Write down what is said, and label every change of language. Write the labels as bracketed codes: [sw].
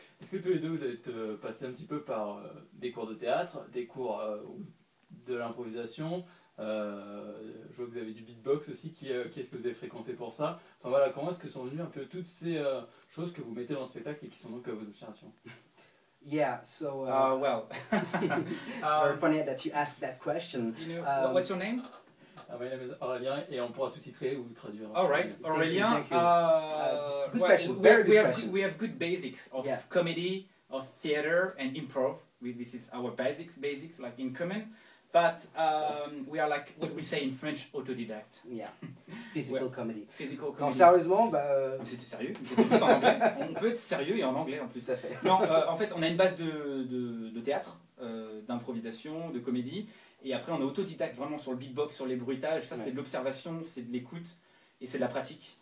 [fr] Est-ce que tous les deux vous êtes passés un petit peu par des cours de théâtre, des cours de l'improvisation, je vois que vous avez du beatbox aussi, qui est-ce que vous avez fréquenté pour ça? Enfin voilà, comment est-ce que sont venues un peu toutes ces choses que vous mettez dans le spectacle et qui sont donc vos inspirations? [en] Yeah, so Well. very funny that you asked that question. You know, what's your name? My name is [fr] Aurélien, et on pourra sous-titrer ou traduire. [en] All right, Aurélien. Thank you. Good well, question, very good question. We have good basics of comedy, of theater and improv. This is our basics like in common. But we are like what we say in French, autodidact. Yeah, physical comedy. Physical comedy. [fr] Non, sérieusement, C'était sérieux, c'était juste en anglais. On peut être sérieux et en anglais en plus. Tout à fait. Non, en fait, on a une base de théâtre, d'improvisation, de comédie. Et après, on est autodidacte vraiment sur le beatbox, sur les bruitages. Ça, c'est de l'observation, c'est de l'écoute et c'est de la pratique.